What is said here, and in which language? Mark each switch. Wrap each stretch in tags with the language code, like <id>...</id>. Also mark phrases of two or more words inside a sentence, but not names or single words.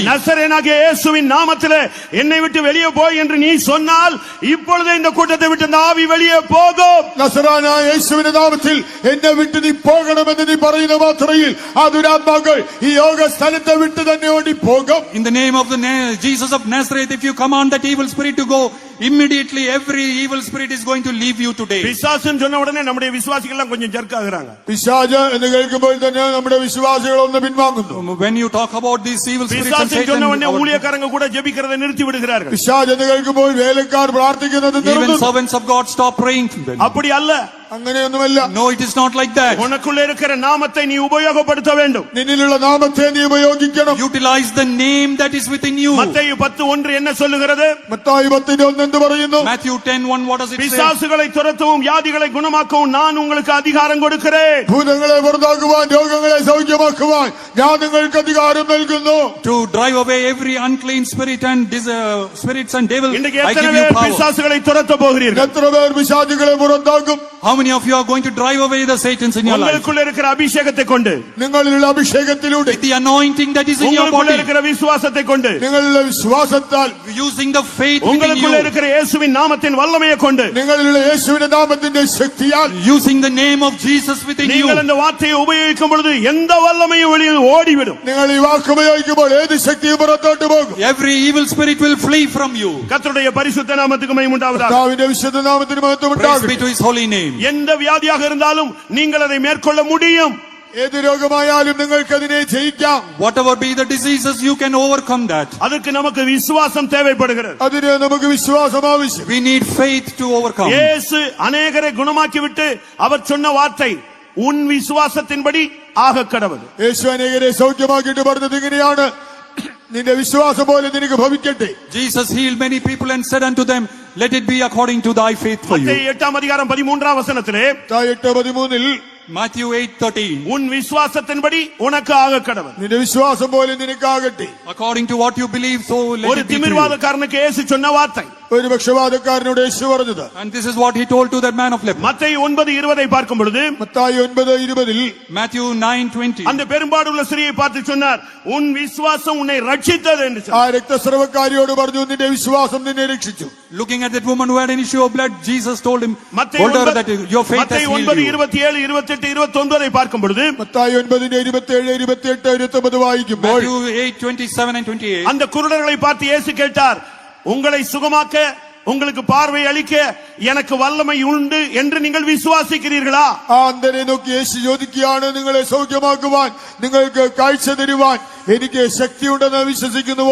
<ta>நசரேனாகிய இயேசுவின் நாமத்திலே என்னை விட்டு வெளியே போய் என்று நீ சொன்னால், இப்பொழுதே இந்த கூட்டத்தை விட்டு இந்த ஆவி வெளியே போகும்.</ta> <ml>നസറാനായ യേശുവിന്റെ നാമത്തിൽ എന്നെ വിട്ട് നീ പോകണമെന്ന് നീ പറയുന്ന മാത്രയിൽ ആ ദുരാത്മാക്കൾ ഈ യോഗ സ്ഥലത്തെ വിട്ട് തന്നെ ഓടി പോകും.</ml> <en>In the name of the Jesus of Nazareth, if you command that evil spirit to go, immediately every evil spirit is going to leave you today.</en> <ta>பிசாசுன்னு சொன்ன உடனே நம்முடைய விசுவாசிகள் எல்லாம் கொஞ்சம் ஜர்க் ஆகுறாங்க.</ta> <ml>പിശാച് എന്ന് കേൾക്കുമ്പോൾ തന്നെ നമ്മുടെ വിശ്വാസികൾ ഒന്ന് പിൻവാങ്ങുന്നു.</ml> <en>When you talk about these evil spirits and</en> <ta>பிசாசுன்னு சொன்ன உடனே</ta> <en>Satan,</en> <ta>ஊழியக்காரங்க கூட ஜெபிக்கிறதை நிறுத்தி விடுகிறார்கள்.</ta> <ml>പിശാച് എന്ന് കേൾക്കുമ്പോൾ വേലക്കാർ പ്രാർത്ഥിക്കുന്നത്</ml> <en>even</en> <ml>നിർത്തുന്നു.</ml> <en>servants of God stop praying.</en> <ta>அப்படி அல்ல.</ta> <ml>അങ്ങനെയൊന്നുമല്ല.</ml> <en>No, it is not like that.</en> <ta>உனக்குள்ள இருக்கிற நாமத்தை நீ உபயோகப்படுத்த வேண்டும்.</ta> <ml>നിന്നിലുള്ള നാമത്തെ നീ ഉപയോഗിക്കണം.</ml> <en>Utilize the name that is within you.</en> <ta>மத்தேயு 10:1 என்ன சொல்லுகிறது?</ta> <ml>മത്തായി 10:1 എന്ത് പറയുന്നു?</ml> <en>Matthew 10:1, what does it say?</en> <ta>பிசாசுகளை துரத்தவும் வியாதிகளை குணமாக்கவும் நான் உங்களுக்கு அதிகாரம் கொடுக்கிறேன்.</ta> <ml>ഭൂതങ്ങളെ പുറത്താക്കുവാൻ, രോഗങ്ങളെ സൗഖ്യമാക്കുവാൻ ഞാൻ നിങ്ങൾക്ക് അധികാരം നൽകുന്നു.</ml> <en>To drive away every unclean spirit and spirits and devil,</en> <ta>இன்றைக்கு</ta> <en>I</en> <ta>எத்தனை</ta> <en>give you</en> <ta>பேர்</ta> <en>power.</en> <ta>பிசாசுகளை துரத்த போகிறீர்கள்?</ta> <ml>എത്ര പേർ പിശാചുകളെ പുറത്താക്കും?</ml> <en>How many of you are going to drive away the Satans in your life?</en> <ta>உங்களுக்குள்ள இருக்கிற அபிஷேகத்தை கொண்டு,</ta> <ml>നിങ്ങളിലുള്ള അഭിഷേകത്തിലൂടെ,</ml> <en>With the anointing that is in your</en> <ta>உங்களுக்குள்ள</ta> <en>body,</en> <ta>இருக்கிற விசுவாசத்தை கொண்டு,</ta> <ml>നിങ്ങളിലുള്ള വിശ്വാസത്താൽ,</ml> <en>using the faith within</en> <ta>உங்களுக்குள்ள</ta> <en>you,</en> <ta>இருக்கிற இயேசுவின் நாமத்தின் வல்லமையை கொண்டு,</ta> <ml>നിങ്ങളിലുള്ള യേശുവിന്റെ നാമത്തിന്റെ ശക്തിയാൽ,</ml> <en>using the name of Jesus within you,</en> <ta>நீங்கள் அந்த வார்த்தையை உபயோகிக்கும் பொழுது எந்த வல்லமையும் வெளியே ஓடிவிடும்.</ta> <ml>നിങ്ങൾ ഈ വാക്ക് ഉപയോഗിക്കുമ്പോൾ ഏത് ശക്തിയും പുറത്തോട്ട് പോകും.</ml> <en>every evil spirit will flee from you.</en> <ta>கர்த்தருடைய பரிசுத்த நாமத்துக்கு மகிமை உண்டாவதாக.</ta> <ml>കർത്താവിന്റെ വിശുദ്ധ നാമത്തിന് മഹത്വം</ml> <en>Praise be</en> <ml>ഉണ്ടാകട്ടെ.</ml> <en>to his holy name.</en> <ta>எந்த வியாதியாக இருந்தாலும் நீங்கள் அதை மேற்கொள்ள முடியும்.</ta> <ml>ഏത് രോഗമായാലും നിങ്ങൾക്ക് അതിനെ ജയിക്കാം.</ml> <en>Whatever be the diseases, you can overcome that.</en> <ta>அதுக்கு நமக்கு விசுவாசம் தேவைப்படுகிறது.</ta> <ml>അതിന് നമുക്ക് വിശ്വാസം ആവശ്യം.</ml> <en>We need faith to overcome.</en> <ta>இயேசு அநேகரை குணமாக்கி விட்டு அவர் சொன்ன வார்த்தை, உன் விசுவாசத்தின்படி ஆக கடவுள்.</ta> <ml>യേശു അനേകരെ സൗഖ്യമാക്കിയിട്ട് പറഞ്ഞത് ഇങ്ങനെയാണ്, നിന്റെ വിശ്വാസം പോലെ നിനക്ക് ഭവിക്കട്ടെ.</ml> <en>Jesus healed many people and said unto them, let it be according to thy faith for you.</en> <ta>மத்தேயு 8ஆம் அதிகாரம் 13ஆம் வசனத்திலே 8:13</ta> <en>Matthew 8:13.</en> <ta>உன் விசுவாசத்தின்படி உனக்கு ஆக கடவுள்.</ta> <ml>നിന്റെ വിശ്വാസം പോലെ നിനക്കാകട്ടെ.</ml> <en>According to what you believe, so let</en> <ta>ஒரு</ta> <en>it be to you.</en> <ta>திமிர்வாதக்காரனுக்கு இயேசு சொன்ன வார்த்தை.</ta> <ml>ഒരു പക്ഷപാതക്കാരനോട് യേശു പറഞ്ഞത്.</ml> <en>And this is what he told to that man of leper.</en> <ta>மத்தேயு 9:20 பார்க்கும் பொழுது</ta> <ml>മത്തായി 9:20</ml> <en>Matthew 9:20.</en> <ta>அந்த பெரும்பாடுள்ள ஸ்திரியை பார்த்து சொன்னார், உன் விசுவாசம் உன்னை ரட்சித்தது என்று</ta> <ml>ആ</ml> <ta>சொன்னார்.</ta> <ml>രക്തസ്രവക്കാരിയോട് പറഞ്ഞു നിന്റെ വിശ്വാസം നിന്നെ രക്ഷിച്ചു.</ml> <en>Looking at that woman who had an issue of blood, Jesus told</en> <ta>மத்தேயு</ta> <en>her that your faith has</en> <ta>மத்தேயு</ta> <en>healed you.</en> <ta>9:27, 28, 29 பார்க்கும் பொழுது</ta> <ml>മത്തായി 9:27, 28, 29 വായിക്കുമ്പോൾ</ml> <en>Matthew 8:27 and 28.</en> <ta>அந்த குருடர்களை பார்த்து இயேசு கேட்டார், உங்களை சுகமாக்க உங்களுக்கு பார்வை அளிக்க எனக்கு வல்லமை உண்டு என்று நீங்கள் விசுவாசிக்கிறீர்களா?</ta> <ml>ആ അന്ധനെ നോക്കി യേശു ചോദിക്കുകയാണ്, നിങ്ങളെ സൗഖ്യമാക്കുവാൻ, നിങ്ങൾക്ക് കാഴ്ച തരുവാൻ എനിക്ക് ശക്തിയുണ്ടെന്ന് വിശ്വസിക്കുന്നുവോ?</ml>